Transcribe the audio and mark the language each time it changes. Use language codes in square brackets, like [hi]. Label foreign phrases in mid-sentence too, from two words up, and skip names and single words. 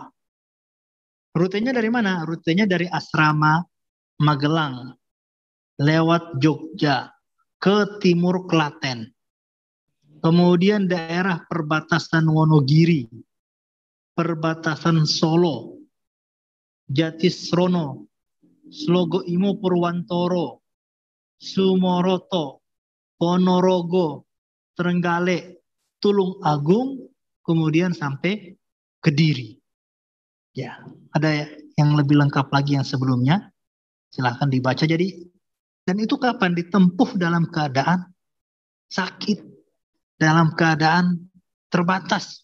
[id] Rutenya dari mana? Rutenya dari asrama Magelang, lewat Jogja, ke timur Klaten. Kemudian daerah perbatasan Wonogiri, perbatasan Solo, Jatisrono, Slogo Imo Purwantoro, Sumoroto, Ponorogo, Trenggalek, Tulung Agung, kemudian sampai Kediri. Ya, ada yang lebih lengkap lagi yang sebelumnya. Silahkan dibaca. Jadi, dan itu kapan? Ditempuh dalam keadaan sakit, dalam keadaan terbatas.